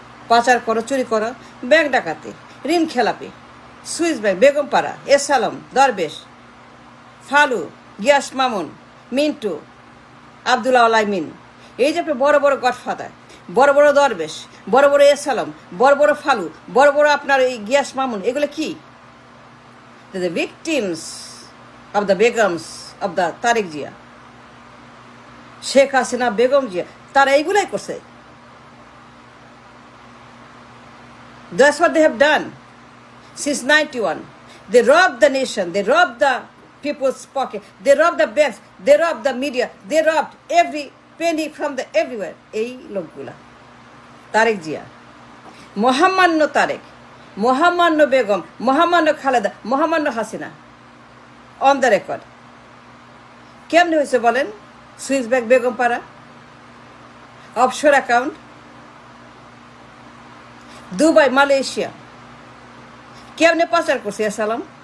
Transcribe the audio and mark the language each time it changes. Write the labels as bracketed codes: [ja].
[bn] পাচার করো, চুরি করো, ব্যাংক ডাকাতি, ঋণ খেলাপি, Swiss bank, Begumpara, S Alam, দরবেশ, ফালু, গিয়াস মামুন, মিন্টু, আবদুল্লাহ আলাইমিন, এই যে বড় বড় গডফাদার, বড় বড় দরবেশ, বড় বড় এস আলম, বড় বড় ফালু, বড় বড় আপনার এই গিয়াস মামুন, এগুলো কি? [en] the victims of the begums of the Tarique Zia, Sheikh Hasina, Begum Zia, [bn] তারা এইগুলাই করছে। [en] That's what they have done since 91. They robbed the nation, they robbed the people's pocket, they robbed the banks, they robbed the media, they robbed every penny from the everywhere. [bn] এই লোকগুলা, তারেক জিয়া, মহামান্য তারেক, মহামান্য বেগম, মহামান্য খালেদা, মহামান্য Hasina, [en] On the record. [bn] কেমনে হয়েছে বলেন? Swiss bank, Begumpara, offshore account, Dubai, Malaysia, কেমনে পাচার করছে সালাম?